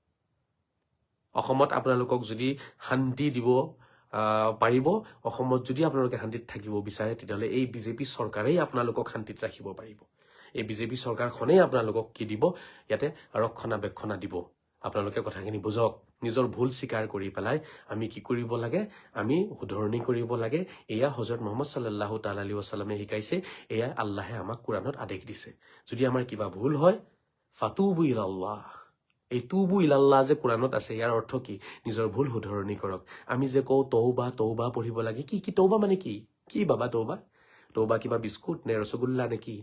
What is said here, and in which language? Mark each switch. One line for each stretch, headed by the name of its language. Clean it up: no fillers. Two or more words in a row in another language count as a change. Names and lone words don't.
Assamese: অসমত আপোনালোকক যদি শান্তি দিব পাৰিব, অসমত যদি আপোনালোকে শান্তিত থাকিব বিচাৰে, তেতিয়াহ'লে এই বিজেপি চৰকাৰেই আপোনালোকক শান্তিত ৰাখিব পাৰিব। এই বিজেপি চৰকাৰখনেই আপোনালোকক কি দিব, ইয়াতে ৰক্ষণাবেক্ষণা দিব। আপোনালোকে কথাখিনি বুজক। নিজৰ ভুল স্বীকাৰ কৰি পেলাই আমি কি কৰিব লাগে, আমি শুধৰণি কৰিব লাগে। এয়া হজৰত মুহাম্মদ
Arabic: صلى الله تعالى عليه وسلم
Assamese: শিকাইছে, এয়া আল্লাহে আমাক কোৰআনত আদেশ দিছে। যদি আমাৰ কিবা ভুল হয়,
Arabic: فتوبوا إلى الله,
Assamese: এই
Arabic: توبوا إلى الله
Assamese: যে কোৰআনত আছে, ইয়াৰ অৰ্থ কি? নিজৰ ভুল শুধৰণি কৰক। আমি যে কওঁ তৌবা তৌবা পঢ়িব লাগে, কি তৌবা মানে কি? কি বাবা তৌবা? তৌবা কিবা বিস্কুট নে ৰসগোল্লা নে কি?